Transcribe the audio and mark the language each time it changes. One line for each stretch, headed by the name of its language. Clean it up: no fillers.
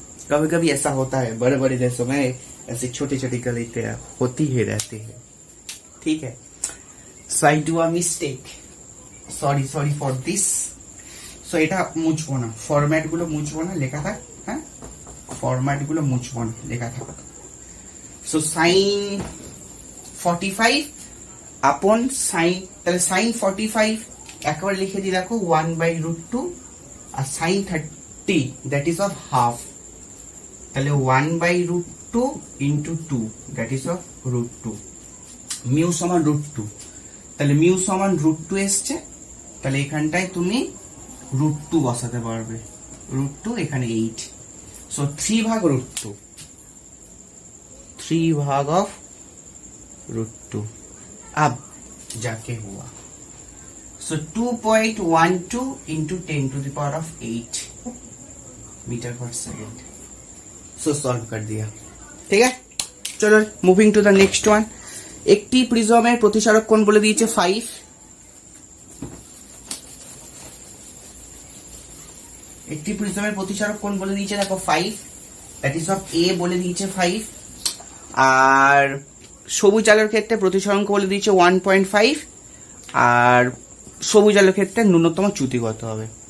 Hindi: कभी कभी ऐसा होता है, बड़े बड़े देशों में ऐसी छोटी छोटी गलतियां होती ही रहती है, ठीक है?
English: So I do a mistake, sorry for this।
Bangla: So এটা মুছবো না, ফরম্যাট গুলো মুছবো না, লেখা থাক, হ্যাঁ ফরম্যাট গুলো মুছবো না, লেখা থাক। সো সাইন 45 আপন সাইন, তাহলে সাইন 45 একবার লিখে দিই দেখো 1/√2, আর sign 30 that is of half, তাহলে 1/√2 into 2 that is of √2। Mu সমান √2, তাহলে মিউ সমান √2 এসছে, তাহলে এখানটায় তুমি √2 বসাতে পারবে, √2 এখানে 8। সো 3 ভাগ √2, 3
Hindi: भाग ऑफ
Bangla: √2।
Hindi: अब जाके हुआ, सो 2.12 into 10 to the power of 8 metre पर सेकेंड। सो सॉल्व कर दिया, ठीक है? चलो moving to the next one.
Bangla: একটি প্রিজমের প্রতিসারক কোণ বলে দিয়েছে 5, একটি প্রিজমের প্রতিসারক কোণ বলে দিয়েছে দেখো 5, দ্যাট ইজ অফ এ বলে দিয়েছে 5, আর সবুজ আলোর ক্ষেত্রে প্রতিসরাঙ্ক বলে দিয়েছে 1.5, আর সবুজ আলোর ক্ষেত্রে ন্যূনতম চ্যুতি কত হবে।